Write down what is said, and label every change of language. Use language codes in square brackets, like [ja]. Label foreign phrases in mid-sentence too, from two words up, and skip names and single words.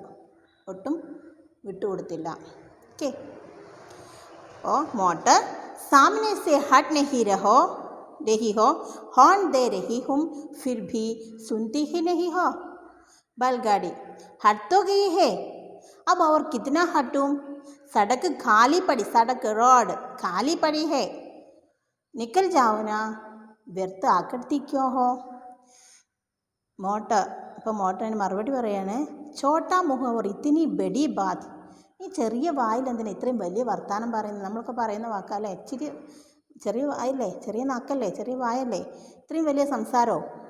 [ml] ഒട്ടും വിട്ടുകൊടുത്തില്ല. ഓക്കെ. [hi] ओ मोटर, सामने से हट नहीं रही हो, हॉर्न दे रही हूं फिर भी सुनती ही नहीं हो. बैलगाड़ी, हट तो गई है, अब और कितना हटूं, सड़क खाली पड़ी, सड़क रोड खाली पड़ी है, निकल जाओ ना, व्यर्थ आकड़ती क्यों हो. [ml] ഇപ്പോൾ മോട്ടറിന് മറുപടി പറയാണ്, [hi] छोटा मुँह और इतनी बड़ी बात, [ml] ഈ ചെറിയ വായിൽ എന്തിനാ ഇത്രയും വലിയ വർത്താനം പറയുന്നത്. നമ്മളൊക്കെ പറയുന്ന വാക്കല്ലേ, ഇച്ചിരി ചെറിയ വായല്ലേ, ചെറിയ നാക്കല്ലേ, ചെറിയ വായല്ലേ, ഇത്രയും വലിയ സംസാരമോ.